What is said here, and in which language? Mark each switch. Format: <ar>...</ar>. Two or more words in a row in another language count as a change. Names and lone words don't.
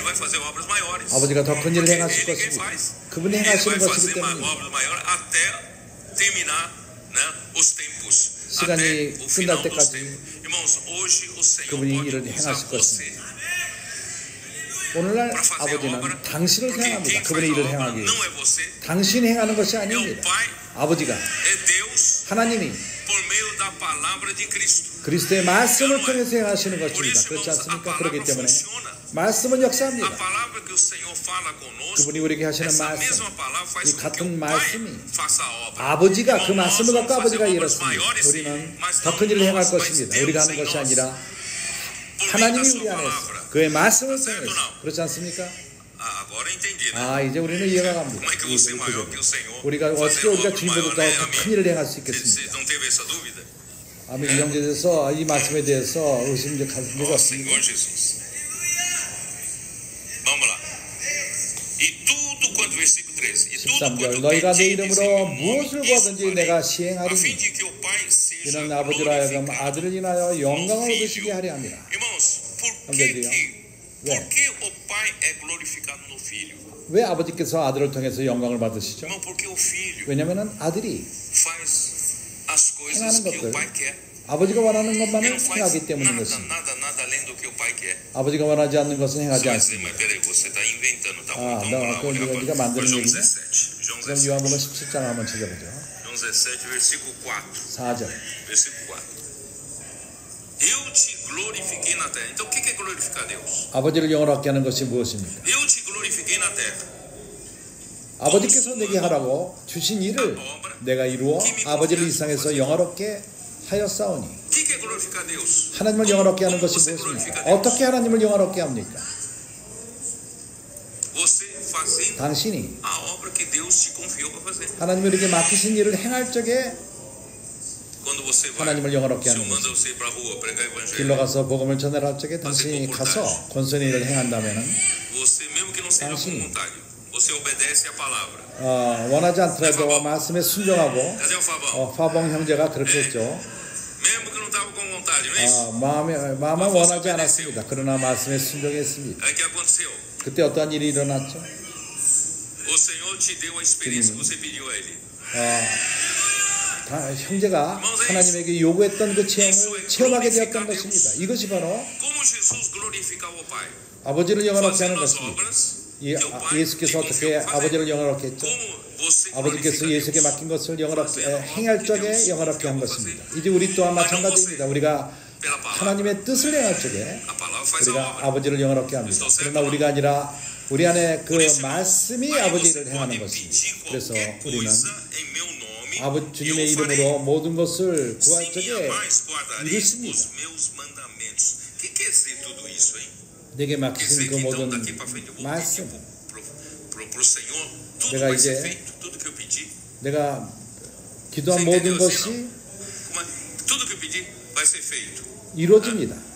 <ko>아버지가 더 큰 일을 행하실 것입니다. 그분이 행하시는 것이기 때문입니다. 시간이 끝날 때까지 그분이 일을 행하실 것입니다. 오늘날</ko> <pt>para fazer a</pt> <ko>아버지는</ko> <pt>obra,</pt> <ko>당신을</ko> <pt>porque</pt> <ko>생각합니다.</ko> <pt>quem faz</pt> <ko>그분의</ko> <pt>a</pt> <ko>일을</ko> <pt>obra</pt> <ko>행하기 위해.</ko> <pt>não é você,</pt> <ko>당신이 행하는 것이</ko> <pt>é o</pt> <ko>아닙니다.</ko> <pt>Pai,</pt> <ko>아버지가</ko> <pt>é Deus</pt> <ko>하나님이</ko> <pt>por meio da palavra de Cristo.</pt> <ko>그리스도의 말씀을 통해서 행하시는</ko> <pt>Por</pt> <ko>것입니다.</ko> <pt>isso,</pt> <ko>그렇지</ko> <pt>irmãos, a</pt> <ko>않습니까?</ko> <pt>palavra</pt> <ko>그렇기 때문에</ko> <pt>funciona.</pt> <ko>말씀은</ko> <pt>A</pt> <ko>역사합니다.</ko> <pt>palavra que o Senhor fala conosco,</pt> <ko>그분이 우리에게 하시는</ko> <pt>essa</pt> <ko>말씀,</ko> <pt>mesma palavra faz</pt> <ko>이</ko> <pt>com que</pt> <ko>같은</ko> <pt>o Pai</pt> <ko>말씀이</ko> <pt>faça a obra.</pt> <ko>아버지가 그</ko> <pt>Irmão, nós</pt> <ko>말씀을</ko> <pt>vamos</pt> <ko>갖고</ko> <pt>fazer</pt> <ko>아버지가</ko> <pt>obras</pt> <ko>이뤘습니다.</ko> <pt>maiores, sim,</pt> <ko>우리는</ko> <pt>mas</pt> <ko>더</ko> <pt>não</pt> <ko>큰 일을 행할</ko> <pt>nós, mas</pt> <ko>것입니다.</ko> <pt>Deus</pt> <ko>우리가 하는</ko> <pt>em</pt> <ko>것이</ko> <pt>nós.</pt> <ko>아니라</ko> <pt>Por meio da</pt> <ko>하나님이</ko> <pt>sua</pt> <ko>우리 안에서</ko> <pt>palavra.</pt> <ko>그의 말씀을</ko> <pt>Tá certo ou</pt> <ko>통해서</ko> <pt>não?</pt> <ko>그렇지 않습니까?</ko> <pt>Ah, agora eu entendi, né?</pt> <ko>아, 이제 우리는 이해가 갑니다.</ko> <pt>Como é que eu vou ser maior que o Senhor?</pt> <ko>우리가</ko> <pt>Fazer</pt> <ko>어떻게 우리가</ko> <pt>obra</pt> <ko>주님보다</ko> <pt>maior, né?</pt> <ko>더 큰</ko> <pt>Amém?</pt> <ko>일을 행할 수</ko> <pt>Você</pt> <ko>있겠습니까?</ko> <pt>não teve essa dúvida?</pt> <ko>아멘. 이 형제에 대해서 이 말씀에 대해서 의심할 필요가</ko> <pt>Ó</pt> <ko>없습니다.</ko> <pt>Senhor Jesus. Vamos lá. E tudo quanto, versículo 13. E tudo</pt> <ko>13절</ko> <pt>quanto</pt> <ko>너희가 내</ko> <pt>pedirdes em</pt> <ko>이름으로</ko> <pt>meu nome,</pt> <ko>무엇을</ko> <pt>isso</pt> <ko>구하든지</ko> <pt>farei,</pt> <ko>내가</ko> <pt>a</pt> <ko>시행하리니</ko> <pt>fim de que o Pai seja</pt> <ko>이는 아버지로 하여금</ko> <pt>glorificado</pt> <ko>아들을 인하여 영광을</ko> <pt>no</pt> <ko>얻으시게</ko> <pt>Filho.</pt> <ko>하려 함이라.</ko> <pt>Irmãos, por que o Pai é glorificado no Filho?</pt> <ko>왜 아버지께서 아들을 통해서 영광을 받으시죠?</ko> <pt>Irmão, porque o Filho</pt> <ko>왜냐하면 아들이</ko> <pt>faz as coisas</pt> <ko>행하는</ko> <pt>que o</pt> <ko>것들,</ko> <pt>Pai quer.</pt> <ko>아버지가 원하는</ko> <pt>Ele</pt> <ko>것만을</ko> <pt>não faz</pt> <ko>행하기 때문인</ko> <pt>nada,</pt> <ko>것입니다.</ko> <pt>nada além do que o Pai quer.</pt> <ko>아버지가 원하지 않는 것은</ko> <pt>Você</pt> <ko>행하지</ko> <pt>vai dizer,</pt> <ko>않습니다.</ko> <pt>mas peraí, você está inventando, tá bom? Ah, Então não, vamos lá,</pt> <ko>그건</ko> <pt>olhar</pt> <ko>네가</ko> <pt>para</pt> <ko>만드는 João 얘기네.</ko> <pt>17. João</pt> <ko>그럼 17. 요한복음 17장 한번 찾아보죠.</ko> <pt>João 17, versículo 4.</pt> <ko>4절.</ko> <pt>Versículo 4. Eu te glorifiquei na terra. Então o que é glorificar Deus?</pt> <ko>아버지를 영원하게 하는 것이 무엇입니까?</ko> <pt>Eu te glorifiquei na terra.</pt> <ko>아버지께서 내게 하라고 주신 일을 내가 이루어 아버지를 이 세상에서 영화롭게 하였사오니.</ko> <pt>O que é glorificar Deus?</pt> <ko>하나님을 영화롭게 하는</ko> <pt>Como</pt> <ko>것이</ko> <pt>você</pt> <ko>무엇입니까?</ko> <pt>glorifica Deus?</pt> <ko>어떻게 하나님을 영화롭게 합니까?</ko> <pt>Você fazendo</pt> <ko>당신이</ko> <pt>a obra que Deus te confiou para fazer.</pt> <ko>하나님이 이렇게 맡기신 일을 행할 적에</ko> <pt>Quando você vai,</pt> <ko>하나님을 영화롭게</ko> <pt>o</pt> <ko>하는</ko> <pt>Senhor manda</pt> <ko>것입니다.</ko> <pt>você para a rua pregar o evangelho.</pt> <ko>길로 가서 복음을 전하라 할 적에 당신이 가서 권선의 일을 행한다면은</ko> <pt>Você, mesmo que não seja</pt> <ko>당신이</ko> <pt>voluntário, você obedece a palavra.</pt> <ko>원하지 않더라도 말씀에 순종하고</ko> <pt>Cadê o Fabão?</pt> <ko>화봉 형제가 그렇게 했죠.</ko> <pt>Mesmo que não estava com vontade, não é isso?</pt> <ko>마음은 원하지 않았습니다. 그러나 말씀에 순종했습니다.</ko> <pt>Aí o que aconteceu?</pt> <ko>그때 어떠한 일이 일어났죠?</ko> <pt>O Senhor te deu a experiência que você pediu a Ele.</pt> <ko>형제가 하나님에게 요구했던 그 체험을 체험하게 되었던 것입니다. 이것이 바로</ko> <pt>Como Jesus glorificava o Pai?</pt> <ko>아버지를 영화롭게 하는</ko> <pt>Fazendo as</pt> <ko>것입니다.</ko> <pt>obras que o Pai te</pt> <ko>예수께서 어떻게</ko> <pt>confiou para fazer.</pt> <ko>아버지를 영화롭게 했죠?</ko> <pt>Como você</pt> <ko>아버지께서</ko> <pt>glorifica</pt> <ko>예수께</ko> <pt>Deus?</pt> <ko>맡긴 것을 영화롭게 행할 적에 영화롭게 한 것입니다. 이제 우리 또한 마찬가지입니다. 우리가</ko> <pt>Pela palavra.</pt> <ko>하나님의 뜻을 행할 적에</ko> <pt>A palavra faz a</pt> <ko>우리가</ko> <pt>obra.</pt> <ko>아버지를 영화롭게 합니다. 그러나 우리가 아니라 우리 안에 그 말씀이 아버지를 행하는 것입니다. 그래서 우리는 주님의 이름으로 모든 것을 구할 적에 이루십니다. 내게 맡기신 그 모든 말씀, 내가 이제 내가 기도한 모든 것이 이루어집니다.</ko>